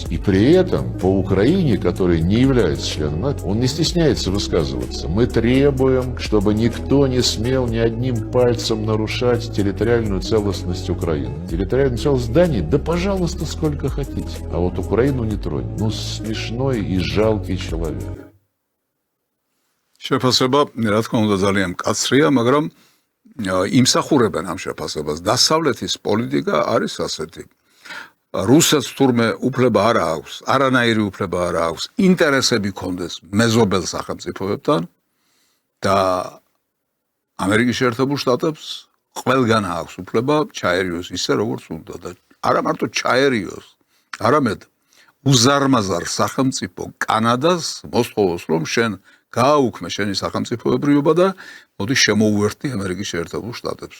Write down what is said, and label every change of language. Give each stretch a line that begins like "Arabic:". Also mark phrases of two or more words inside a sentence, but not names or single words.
Russian: И при этом по Украине, которая не является членом НАТО, он не стесняется высказываться. Мы требуем, чтобы никто не смел ни одним пальцем нарушать территориальную целостность Украины. Территориальную целостность Дании, да пожалуйста, сколько хотите. А вот Украину не тронь. Ну, смешной и жалкий человек.
Georgian: შეფასება, რა თქმა უნდა, ძალიან მკაცრია, მაგრამ იმსახურებენ ამ შეფასებას. დასავლეთის პოლიტიკა არის ასეთი. რუსეთს თურმე უფლება არ აქვს, არანაირი უფლება არ აქვს, ინტერესები კონდეს მეზობელ სახელმწიფოებთან და ამერიკის შეერთებულ შტატებს ყველგან აქვს უფლება ჩაერიოს ისე როგორც უნდა და არა მარტო ჩაერიოს, არამედ უზარმაზარ სახელმწიფო კანადას მოსთხოვოს, რომ შენ გააუქმე შენი სახელმწიფოებრიობა და მოდი შემოუერთდი ამერიკის შეერთებულ შტატებს.